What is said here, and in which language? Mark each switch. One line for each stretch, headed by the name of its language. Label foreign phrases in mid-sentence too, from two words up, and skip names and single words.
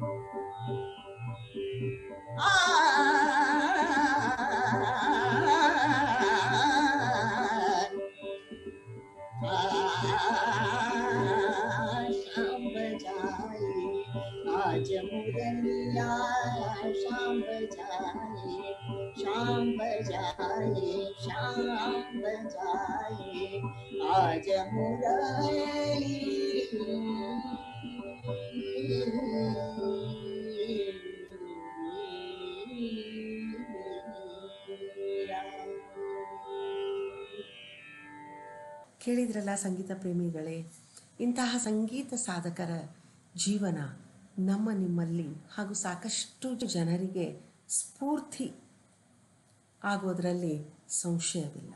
Hindi: शाम बजाए आज मुरलिया शाम बजाए शाम बजाए शाम बजाए आज मुरली
Kannada: ಕೇಳಿದ್ರಲ್ಲ ಸಂಗೀತ ಪ್ರೇಮಿಗಳೇ, ಇಂತಹ ಸಂಗೀತ ಸಾಧಕರ ಜೀವನ ನಮ್ಮ ನಿಮ್ಮಲ್ಲಿ ಹಾಗೂ ಸಾಕಷ್ಟು ಜನರಿಗೆ ಸ್ಫೂರ್ತಿ ಆಗೋದರಲ್ಲಿ ಸಂಶಯವಿಲ್ಲ.